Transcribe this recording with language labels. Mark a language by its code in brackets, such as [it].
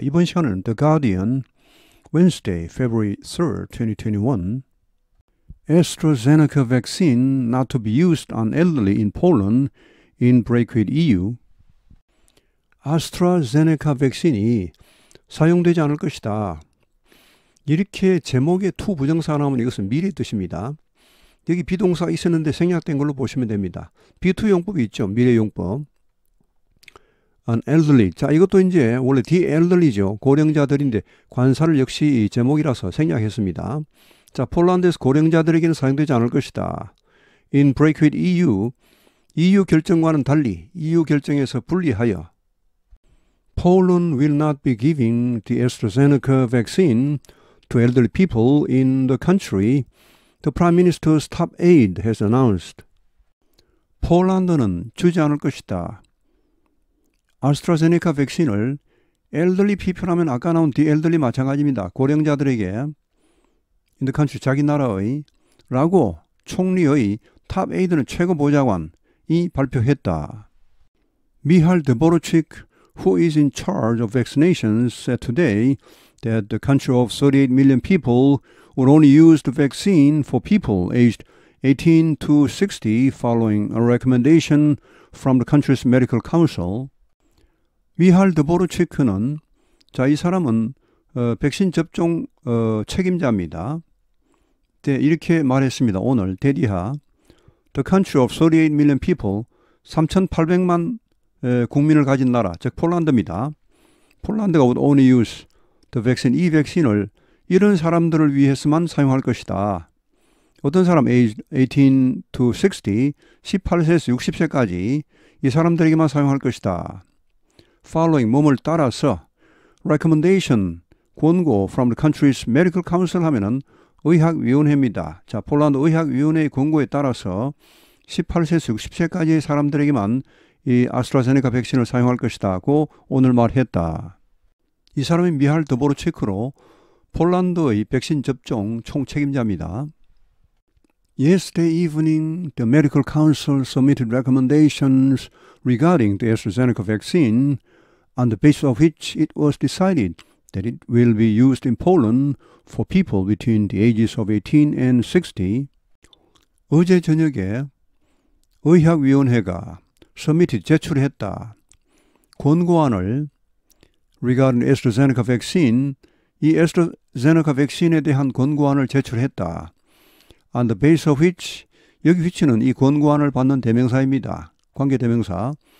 [ko] 이번 시간은 [en] The Guardian, Wednesday, February 3rd, 2021 AstraZeneca vaccine not to be used on elderly in Poland in break with EU. [ko] 아스트라제네카 백신이 사용되지 않을 것이다. 이렇게 제목에 to 부정사가 나오면 이것은 미래의 뜻입니다. 여기 비동사가 있었는데 생략된 걸로 보시면 됩니다. B2 용법이 있죠. 미래 용법. [en] An elderly. [ko] 자, 이것도 이제 원래 the elderly죠. 고령자들인데 관사를 역시 제목이라서 생략했습니다. 자, 폴란드에서 고령자들에게는 사용되지 않을 것이다. [en] In break with EU. [ko] EU 결정과는 달리 EU 결정에서 분리하여 [en] Poland will not be giving the AstraZeneca vaccine to elderly people in the country. The Prime Minister's top aide has announced. [ko] 폴란드는 주지 않을 것이다. 아스트라제네카 백신을 [en] elderly people [ko] 하면 아까 나온 the elderly 마찬가지입니다. 고령자들에게 [en] in the country [ko] 자기 나라의 라고 총리의 탑 에이드는 최고 보좌관이 발표했다. [en] 미할 드보르치크 who is in charge of vaccinations said today that the country of 38 million people would only use the vaccine for people aged 18 to 60 following a recommendation from the country's medical council. [ko] 미할 드보르치크는 자, 이 사람은 백신 접종 책임자입니다. 네, 이렇게 말했습니다. 오늘 대디하 [en] The country of 38 million people [ko] 3,800만 국민을 가진 나라, 즉 폴란드입니다. 폴란드가 [en] would only use the vaccine, [ko] 이 백신을 이런 사람들을 위해서만 사용할 것이다. 어떤 사람 [en] age 18 to 60, [ko] 18세에서 60세까지 이 사람들에게만 사용할 것이다. Following, 몸을 따라서 recommendation, 권고 [en] from the country's medical council [ko] 하면은 의학위원회입니다. 자, 폴란드 의학위원회의 권고에 따라서 18세에서 60세까지의 사람들에게만 이 아스트라제네카 백신을 사용할 것이다고 오늘 말했다. 이 사람이 미할 드보르치크로 폴란드의 백신 접종 총책임자입니다. [en] Yesterday evening, the medical council submitted recommendations regarding the AstraZeneca vaccine, on the basis of which it was decided that it will be used in Poland for people between the ages of 18 and 60. [ko] 어제 저녁에 의학위원회가 submitted 제출했다. 권고안을 [en] regarding AstraZeneca vaccine, [ko] 이 AstraZeneca 백신에 대한 권고안을 제출했다. [en] On the basis of which, [ko] 여기 which는 이 권고안을 받는 대명사입니다. 관계대명사.